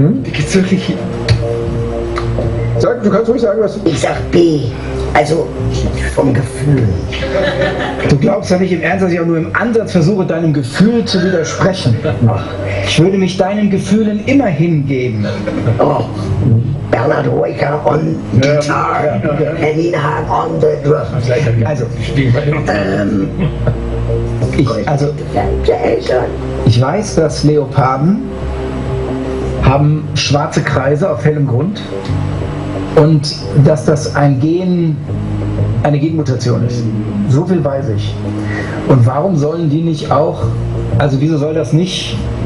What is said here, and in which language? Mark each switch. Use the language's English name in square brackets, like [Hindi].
[German] Die geht's wirklich. Sag, du kannst ruhig sagen, was du. Ich sag B. Also vom Gefühl. Du glaubst ja nicht im Ernst, dass ich auch nur im Ansatz versuche, deinem Gefühl zu widersprechen. Ich würde mich deinen Gefühlen immer hingeben. [English] Oh, Bernhard Hoeker on guitar, Henning Hahn on the drums. [German] Also, Gefärbte Eltern. ich weiß, dass Leoparden haben schwarze Kreise auf hellem Grund und dass das eine Genmutation ist. So viel weiß ich. Und warum sollen die nicht auch, also wieso soll das nicht?